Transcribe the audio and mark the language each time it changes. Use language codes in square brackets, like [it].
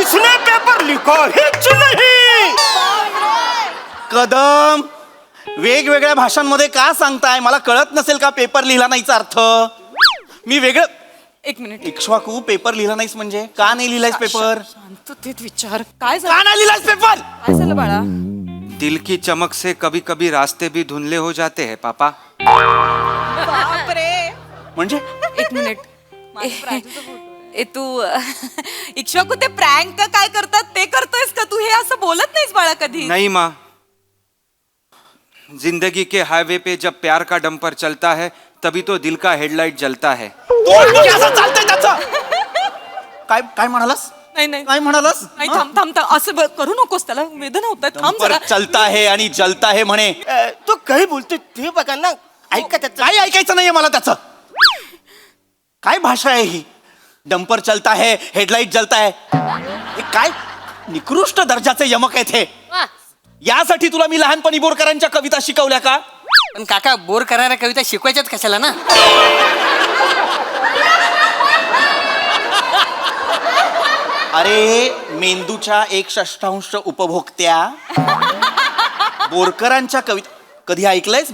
[hi] इसने पेपर लिखा [mr] हिच नाही. कदम वेगवेगळ्या भाषांमध्ये का सांगताय. मला कळत नसेल का पेपर लिहिला नाहीचा अर्थ. मी वेगळं. एक मिनिट इक्ष्वाकू पेपर लिहिला नाहीस म्हणजे का नाही लिहिलायस पेपर. शांततेत विचार. काय का झालं. नाही लिहिलायस पेपर. काय झालं बाळा. [hi] दिल की चमक से कभी कभी रास्ते भी धुंधले हो जाते हैं पापा. [mr] म्हणजे एक मिनिट. ए तू इक्ष्वाकू ते प्रँक काय करतात ते करतोयस का तू. हे असं बोलत नाहीस बाळा कधी. [hi] नहीं माँ, जिंदगी के हाईवे पे जब प्यार का डंपर चलता है तभी तो दिल का हेडलाइट जलता है. [mr] असं चालतंय त्याचं. काय म्हणालास. नाही काय म्हणालास. नाही थांब असं करू नकोस, त्याला वेदना होतात. थांब डंपर जरा. [hi] चलता है [mr] आणि [hi] जलता है [mr] म्हणे. तो काही बोलतोय ते बघा ना. ऐका त्याचं. काय ऐकायचं नाहीये मला त्याचं. काय भाषा आहे ही. [hi] डंपर चलता है हेडलाइट जलता है. [mr] हे काय निकृष्ट दर्जाचे यमक आहेत हे. यासाठी तुला मी लहानपणी बोरकरांच्या कविता शिकवल्या का. पण काका बोर करणाऱ्या कविता शिकवायच्याच कशाला ना. अरे मेंदूच्या 1/6 उपभोक्त्या बोरकरांच्या कविता कधी ऐकलंयस.